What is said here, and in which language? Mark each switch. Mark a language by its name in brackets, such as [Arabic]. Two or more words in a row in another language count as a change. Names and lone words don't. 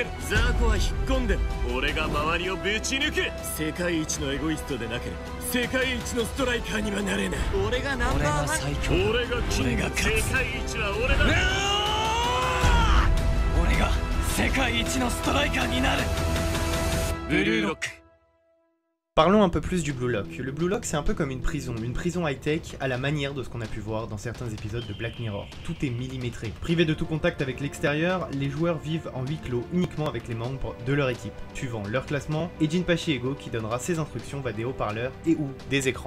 [Japanese] ザーコは引っ込んでも俺が周りをぶち抜く。世界一のエゴイストでなければ世界一のストライカーにはなれない。俺がナンバーワン。俺が最強。俺がキング。世界一は俺だ。俺が世界一のストライカーになる。ブルーロック。 [French] Parlons un peu plus du Blue Lock. Le Blue Lock, c'est un peu comme une prison high-tech à la manière de ce qu'on a pu voir dans certains épisodes de Black Mirror. Tout est millimétré. Privés de tout contact avec l'extérieur, les joueurs vivent en huis clos uniquement avec les membres de leur équipe, suivant leur classement, et Jinpachi Ego qui donnera ses instructions via des haut-parleurs et ou des écrans.